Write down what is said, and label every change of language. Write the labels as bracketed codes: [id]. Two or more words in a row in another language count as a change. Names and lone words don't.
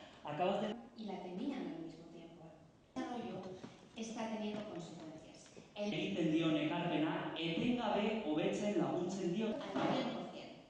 [es] y la tenían al mismo tiempo. El desarrollo está teniendo consecuencias. [eu] Egiten dion ekarpena etengabe hobetzen laguntzen dio [es] al 100%.